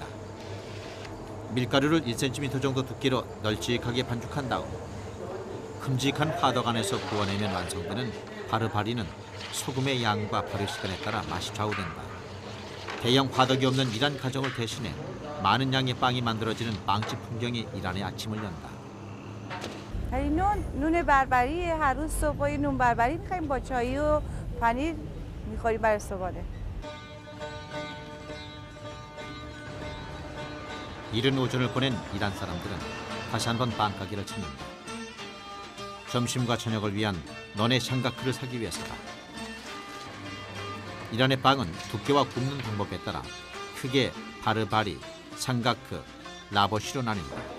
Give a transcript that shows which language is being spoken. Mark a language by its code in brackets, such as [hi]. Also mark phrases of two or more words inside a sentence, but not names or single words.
[ko] 밀가루를 1cm 정도 두께로 널찍하게 반죽한 다음 큼직한 화덕 안에서 구워내면 완성되는 바르바리는 소금의 양과 발효 시간에 따라 맛이 좌우된다. 대형 화덕이 없는 이란 가정을 대신해 많은 양의 빵이 만들어지는 빵집 풍경이 이란의 아침을 연다. [fa] نون بربری هر روز صبح نون بربری می‌خوایم با چای و پنیر می‌خوریم برای صبحانه. [ko] 이른 오전을 보낸 이란 사람들은 다시 한번 빵가게를 찾는다. 점심과 저녁을 위한 너네 샹가크를 사기 위해서다. 이란의 빵은 두께와 굽는 방법에 따라 크게 바르바리, 샹가크, 라버시로 나뉜다.